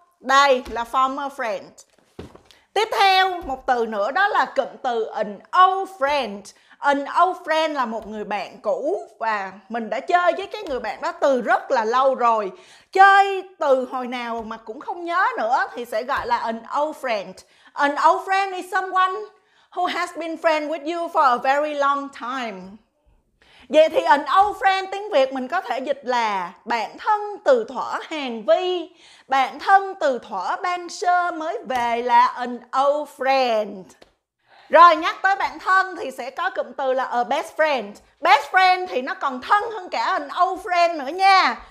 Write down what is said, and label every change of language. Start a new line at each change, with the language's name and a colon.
Vietnamese: Đây là former friend. Tiếp theo một từ nữa đó là cụm từ an old friend. An old friend là một người bạn cũ và mình đã chơi với cái người bạn đó từ rất là lâu rồi. Chơi từ hồi nào mà cũng không nhớ nữa thì sẽ gọi là an old friend.
English: An old friend is someone who has been friend with you for a very long time.
Vietnamese: Vậy thì an old friend tiếng Việt mình có thể dịch là bạn thân từ thuở hàng vi, bạn thân từ thuở ban sơ mới về là an old friend. Rồi nhắc tới bạn thân thì sẽ có cụm từ là a best friend. Best friend thì nó còn thân hơn cả an old friend nữa nha.